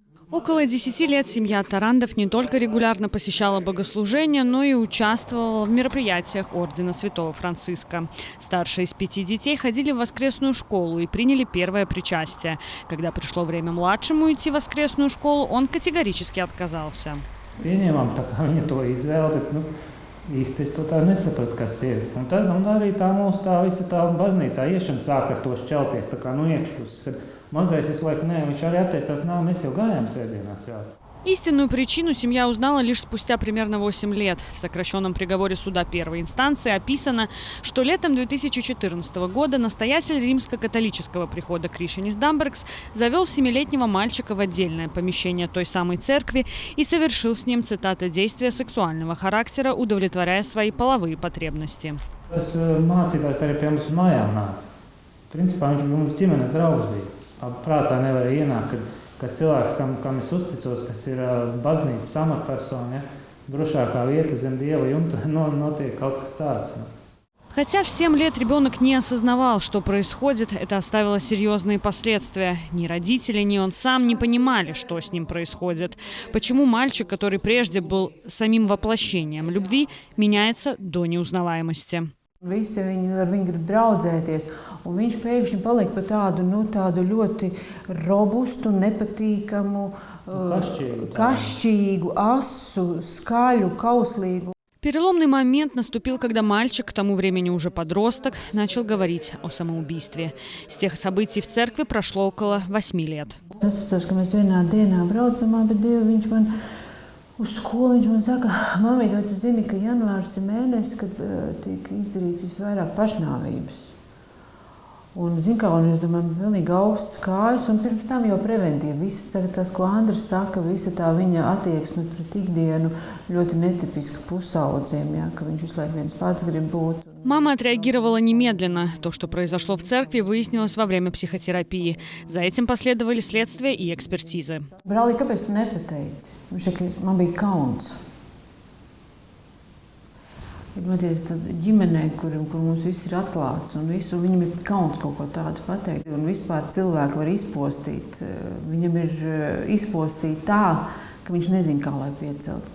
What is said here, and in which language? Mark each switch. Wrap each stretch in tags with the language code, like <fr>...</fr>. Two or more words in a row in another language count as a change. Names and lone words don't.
<ru>Около 10 лет семья Тарандов не только регулярно посещала богослужения, но и участвовала в мероприятиях ордена Святого Франциска. Старшие из 5 детей ходили в воскресную школу и приняли первое причастие. Когда пришло время младшему идти в воскресную школу, он категорически отказался.</ru> <lv>Pieņēmām, tā kā viņa to izvēle, bet īsti es to tā nesapratu, kas ir. Un tad arī tā mūsu tā visa tā baznīcā iešana sāk ar to šķelties, tā kā no iekšpuses. Kad mazais visu laiku viņš arī atteicās, mēs jau gājām svētdienās svētā.</lv> <ru>Истинную причину семья узнала лишь спустя примерно 8 лет. В сокращенном приговоре суда первой инстанции описано, что летом 2014 года настоятель римско-католического прихода Кришьянис Дамбрекс завел 7-летнего мальчика в отдельное помещение той самой церкви и совершил с ним, цитата, действия сексуального характера, удовлетворяя свои половые потребности.</ru> <lv>Tas mācītājs arī pie mums mājām nāca. Principā viņš bija mums ģimenes draugs bija. Prātā nevarēja ienākt, kad cilvēks, kam es uzticos, kas ir baznīcas amatpersona, drošākā vieta zem Dieva jumta, notiek kaut kas tāds.</lv> <ru>Хотя в 7 лет ребенок не осознавал, что происходит, это оставило серьезные последствия. Ни родители, ни он сам не понимали, что с ним происходит. Почему мальчик, который прежде был самим воплощением любви, меняется до неузнаваемости.</ru> <lv>Visi ar viņu grib draudzēties, un viņš pēkšņi paliek par tādu ļoti robustu, nepatīkamu, kašķīgu, asu, skaļu, kauslīgu.</lv> <ru>Переломный момент наступил, когда мальчик, к тому времени уже подросток, начал говорить о самоубийстве. С тех событий в церкви прошло около 8 лет.</ru> <lv>Uz skolu viņš man saka, mamīt, vai tu zini, ka janvārs ir mēnesis, kad tiek izdarīts visvairāk pašnāvības. Un, zin kā, un es domāju, pilnīgi augsts kājas, un pirms tam jau preventīvi. Viss tas, ko Andris saka, visa tā viņa attieksme pret ikdienu ļoti netipiska pusaudziem, ka viņš visu laiku viens pats grib būt.</lv> <ru>Мама отреагировала немедленно. То, что произошло в церкви, выяснилось во время психотерапии. За этим последовали следствия и экспертизы.</ru> <lv>Brālī, kāpēc tu nepateici? Viņš saka, man bija kauns. Iedomājieties, ģimenē, kur mums viss ir atklāts, un viņam ir kauns kaut ko tādu pateikt. Un vispār cilvēku var izpostīt. Viņam ir izpostīt tā, ka viņš nezina, kā lai piecelt.</lv>